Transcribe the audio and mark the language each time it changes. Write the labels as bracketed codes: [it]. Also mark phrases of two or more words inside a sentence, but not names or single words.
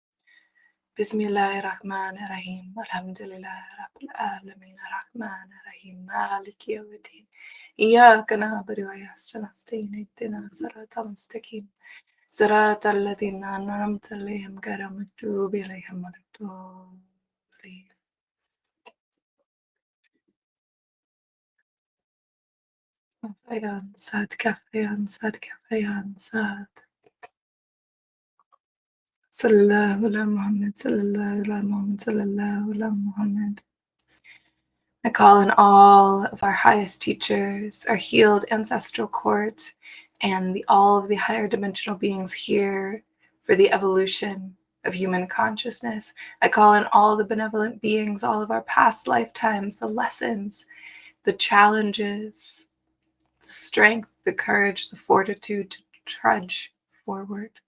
[ar] بسم الله الرحمن الرحيم الحمد لله رب العالمين. الرحمن الرحيم مالك يوم الدين. إياك نعبد وإياك نستعين اهدنا الصراط المستقيم. صراط الذين أنعمت عليهم غير المغضوب عليهم ولا الضالين. Kafayan sad, kafayan sad, kafayan sad. صلى الله على محمد صلى الله على محمد صلى الله على محمد. [en] I call in all of our highest teachers, our healed ancestral court, and all of the higher dimensional beings here for the evolution of human consciousness. I call in all the benevolent beings, all of our past lifetimes, the lessons, the challenges, the strength, the courage, the fortitude to trudge forward.